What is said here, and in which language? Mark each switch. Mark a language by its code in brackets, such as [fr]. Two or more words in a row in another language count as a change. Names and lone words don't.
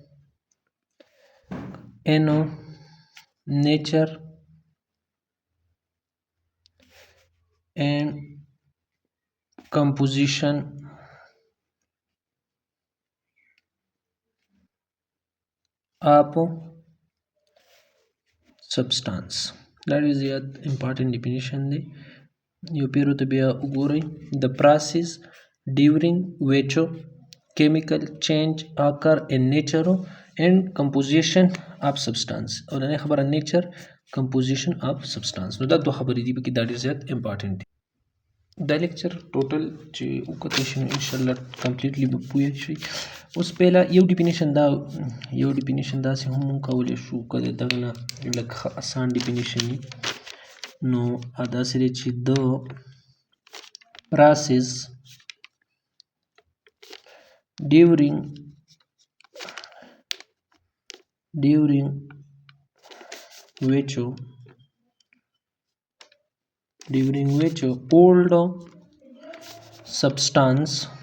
[en] in nature and composition of substance. That is the important definition [ps] دی یو پیرو ته بیا وګورئ [en] the process during which chemical change occur in nature and composition of substance. [ps] اولنۍ خبره [en] nature composition of substance. [ps] نو دا دوه خبرې دي پکې دا ډېر زیات امپارټنټ دي. دا [en] lecture total [ps] چې وکتلی شي نو انشاءالله کمپلیټلی به پوه شئ. اوس پهله یو ډیفینیشن داسې هم موږ کولی شو که د دغه نه لږ ښه اسان ډیفینیشن وي نو داسې دی چې د process [en] during which old substance